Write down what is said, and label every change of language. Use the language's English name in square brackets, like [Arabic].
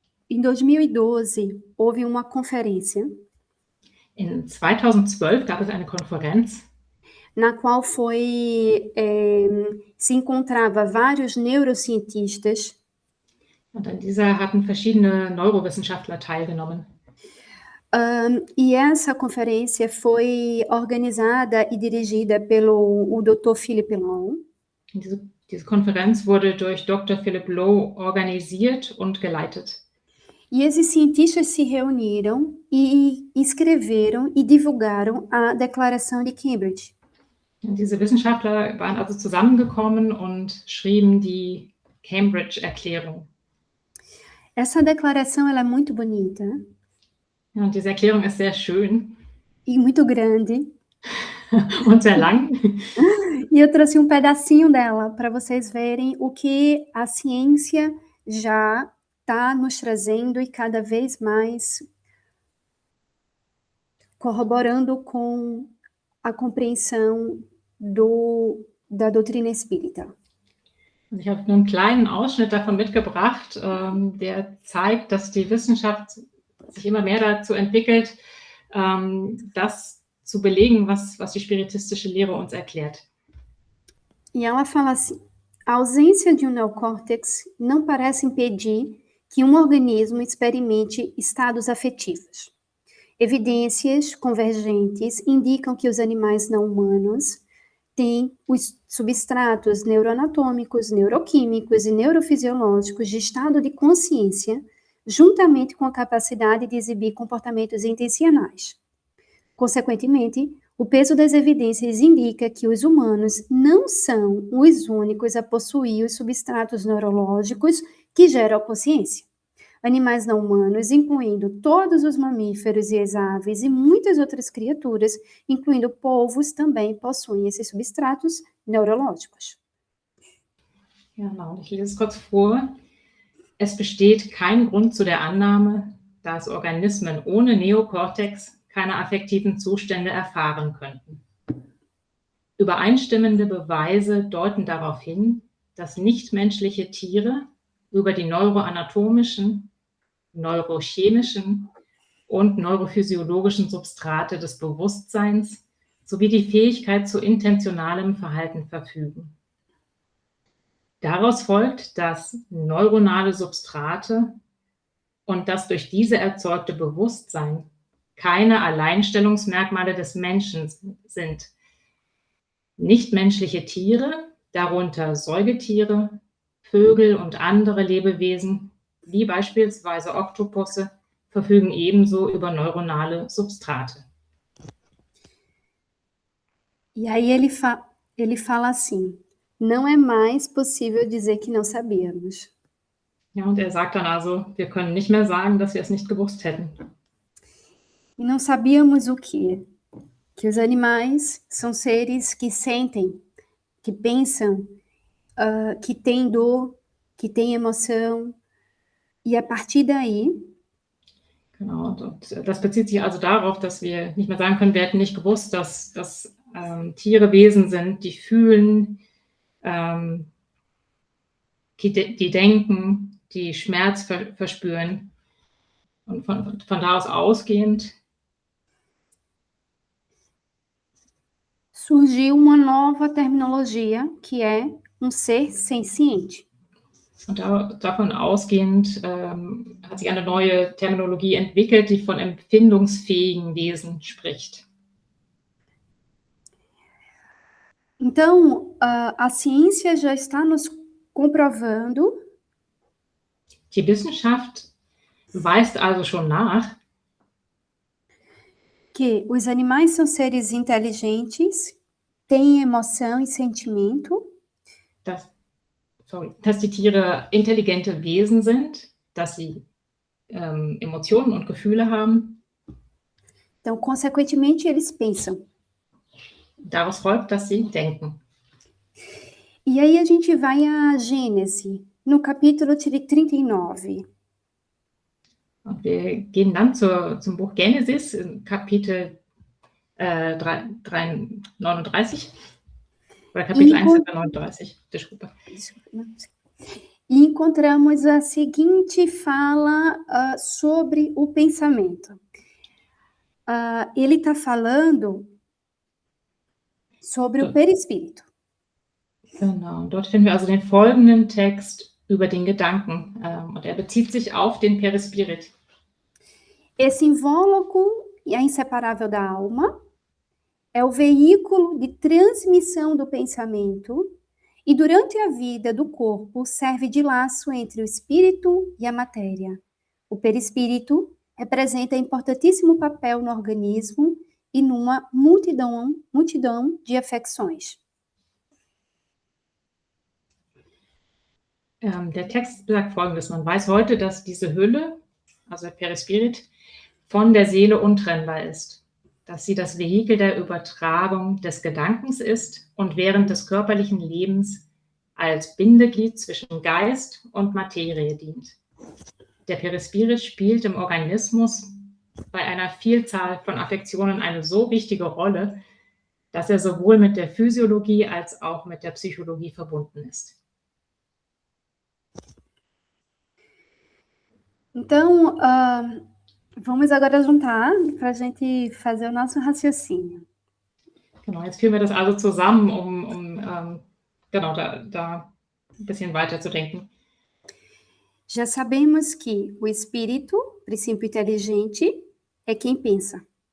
[Portuguese] Em 2012, houve uma conferência. [German] In 2012 gab es eine Konferenz, [Portuguese] na qual se encontrava vários neurocientistas. [German] Und an dieser hatten verschiedene Neurowissenschaftler teilgenommen. [Portuguese] E essa conferência foi organizada e dirigida pelo Dr. Philip Lowe. [German] Diese Konferenz wurde durch Dr. Philip Lowe organisiert und geleitet. [Portuguese] E esses cientistas se reuniram e escreveram e divulgaram a Declaração de Cambridge. [German] Und diese Wissenschaftler waren also zusammengekommen und schrieben die Cambridge-Erklärung. [Portuguese] Essa declaração ela é muito bonita. [German] Ja, und diese Erklärung ist sehr schön. [Portuguese] E muito grande. [German] Und sehr lang. [Portuguese] E eu trouxe um pedacinho dela para vocês verem o que a ciência já está nos trazendo e cada vez mais corroborando com a compreensão da doutrina espírita. [German] Ich habe einen kleinen Ausschnitt davon mitgebracht, der zeigt, dass die Wissenschaft sich immer mehr dazu entwickelt, das zu belegen, was die spiritistische Lehre uns erklärt. [Portuguese] E ela fala assim: a ausência de um neocórtex não parece impedir que um organismo experimente estados afetivos. Evidências convergentes indicam que os animais não humanos têm os substratos neuroanatômicos, neuroquímicos e neurofisiológicos de estado de consciência, juntamente com a capacidade de exibir comportamentos intencionais. Consequentemente, o peso das evidências indica que os humanos não são os únicos a possuir os substratos neurológicos que geram a consciência. Animais não humanos, incluindo todos os mamíferos e as aves e muitas outras criaturas, incluindo polvos, também possuem esses substratos neurológicos. [German] Genau, ich lese es kurz vor. Es besteht kein Grund zu der Annahme, dass Organismen ohne Neokortex keine affektiven Zustände erfahren könnten. Übereinstimmende Beweise deuten darauf hin, dass nichtmenschliche Tiere über die neuroanatomischen, neurochemischen und neurophysiologischen Substrate des Bewusstseins sowie die Fähigkeit zu intentionalem Verhalten verfügen. Daraus folgt, dass neuronale Substrate und das durch diese erzeugte Bewusstsein keine Alleinstellungsmerkmale des Menschen sind. Nichtmenschliche Tiere, darunter Säugetiere, Vögel und andere Lebewesen, wie beispielsweise Oktopusse, verfügen ebenso über neuronale Substrate. [Portuguese] E aí ele fala assim: não é mais possível dizer que não sabíamos. [German] Ja, und er sagt dann also, wir können nicht mehr sagen, dass wir es nicht gewusst hätten. [Portuguese] E não sabíamos o quê? Que os animais são seres que sentem, que pensam, que têm dor, que têm emoção. E a partir daí, [German] Genau, und das bezieht sich also darauf, dass wir nicht mehr sagen können, wir hätten nicht gewusst, dass Tiere Wesen sind, die fühlen, die denken, die Schmerz verspüren. Und von da aus ausgehend [Portuguese] surgiu uma nova terminologia, que é ser senciente. [German] Und davon ausgehend hat sich eine neue Terminologie entwickelt, die von empfindungsfähigen Wesen spricht. [Portuguese] Então, a ciência já está nos comprovando [German] Die Wissenschaft weist also schon nach, [Portuguese] que os animais são seres inteligentes, têm emoção e sentimento, [German] dass die Tiere intelligente Wesen sind, dass sie Emotionen und Gefühle haben. [Portuguese] Então, consequentemente, eles pensam. [German] Daraus folgt, dass sie denken. [Portuguese] E aí a gente vai a Gênesis, no capítulo 39. [German] Und wir gehen dann zum Buch Genesis, Kapitel 39, oder Kapitel 1, 39, desculpa. [Portuguese] E encontramos a seguinte fala sobre o pensamento. Ele está falando sobre o perispírito. [German] Genau, dort finden wir also den folgenden Text über den Gedanken, und er bezieht sich auf den Perispirit. [Portuguese] Esse invólucro é inseparável da alma, é o veículo de transmissão do pensamento e durante a vida do corpo serve de laço entre o espírito e a matéria. O perispírito representa importantíssimo papel no organismo e numa multidão de afecções. [German] Der Text sagt Folgendes: Man weiß heute, dass diese Hülle, also der Perispirit, von der Seele untrennbar ist, dass sie das Vehikel der Übertragung des Gedankens ist und während des körperlichen Lebens als Bindeglied zwischen Geist und Materie dient. Der Perispirit spielt im Organismus bei einer Vielzahl von Affektionen eine so wichtige Rolle, dass er sowohl mit der Physiologie als auch mit der Psychologie verbunden ist. [Portuguese] Então, Vamos agora juntar para a gente fazer o nosso raciocínio. [German] Genau, jetzt führen wir das also zusammen, genau, da ein bisschen weiterzudenken. [Portuguese] Já sabemos que o espírito, princípio inteligente, é quem pensa.